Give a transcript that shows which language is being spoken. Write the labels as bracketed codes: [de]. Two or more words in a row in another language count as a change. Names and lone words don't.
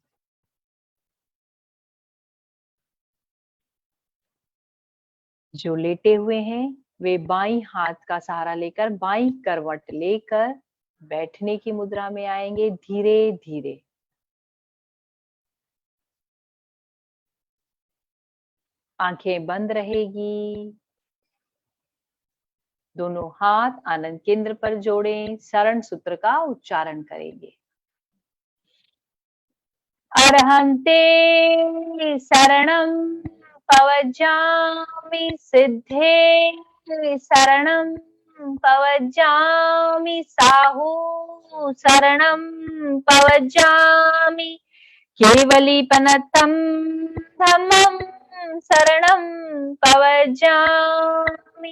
[hi] जो लेटे हुए हैं वे बाईं हाथ का सहारा लेकर बाईं करवट लेकर बैठने की मुद्रा में आएंगे धीरे धीरे। आंखें बंद रहेगी। दोनों हाथ आनंद केंद्र पर जोड़ें। शरण सूत्र का उच्चारण करेंगे। [pra] अरहंते शरणं पवज्जामि, सिद्धे शरणं पवज्जामि, साहू शरणं पवज्जामि, केवलीपनतं धम्मं शरणं पवज्जामि।